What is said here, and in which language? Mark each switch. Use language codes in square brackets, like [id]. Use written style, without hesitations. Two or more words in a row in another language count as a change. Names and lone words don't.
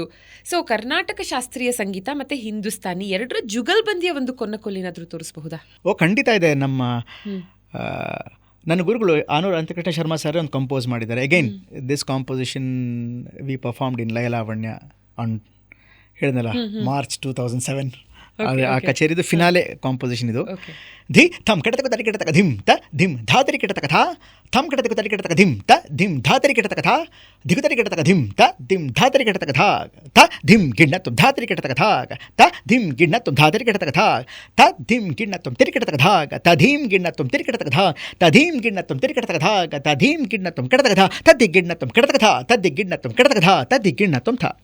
[kn] ಸೊ ಕರ್ನಾಟಕ ಶಾಸ್ತ್ರೀಯ ಸಂಗೀತ ಮತ್ತು ಹಿಂದೂಸ್ತಾನಿ ಎರಡರ ಜುಗಲ್ಬಂದಿಯ ಒಂದು ಕೊನ್ನಕ್ಕೋಲೇನಾದರೂ ತೋರಿಸಬಹುದಾ? ಓ, ಖಂಡಿತ ಇದೆ. ನನ್ನ ಗುರುಗಳು ಆನೂರು ಅಂತ್ಯಕೃಷ್ಣ ಶರ್ಮಾ ಸರ್ ಒಂದು ಕಂಪೋಸ್ ಮಾಡಿದ್ದಾರೆ. [en] Again this composition we performed in Layalavanya on ಹೇಳಿದ್ನಲ್ಲ March 2007. [kn] ಆ ಕಚೇರಿದು [en] finale composition [kn] ಇದು. ಧಿ ಥಮ್ ಕೆಟತಕ ತರಿ ಕೆಟತಕ ಧಿಮ್ ತ ಧಿಮ್ ಧಾತರಿ ಕೆಟತಕ ಥಾ ಥಮ್ ಕೆಟತಕ ತರಿ ಕೆಟತಕ ಧಿಮ್ ತ ಧಿಮ್ ಧಾತರಿ ಕೆಟತಕ ಥಾ ಧಿಗುತರಿ ಕೆಟತಕ ಧಿಮ್ ತ ಧಿಮ್ ಧಾತರಿ ಕೆಟತಕ ಥಾ ತ ಧಿಮ್ ಗಿಣ್ಣ ತುಮ್ ಧಾತರಿ ಕೆಟತಕ ಥಾ ತ ಧಿಮ್ ಗಿಣ್ಣ ತುಮ್ ಧಾತರಿ ಕೆಟತಕ ಥಾ ತ ಧಿಮ್ ಗಿಣ್ಣ ತುಮ್ ತಿರಿ ಕೆಟತಕ ಥಾ ತ ಧೀಮ್ ಗಿಣ್ಣ ತುಮ್ ತಿರಿ ಕೆಟತಕ ಥಾ ತ ಧೀಮ್ ಗಿಣ್ಣ ತುಮ್ ತಿರಿ ಕೆಟತಕ ಥಾ ತ ಧೀಮ್ ಗಿಣ್ಣ ತುಮ್ ಕೆಟತಕ ಥಾ ತದ್ದಿ ಗಿಣ್ಣ ತುಮ್ ಕೆಟತಕ ಥಾ ತದ್ದಿ ಗಿಣ್ಣ ತುಮ್ ಕೆಟತಕ ಥಾ ತದ್ದಿ ಗಿಣ್ಣ ತುಮ್ ಥಾ.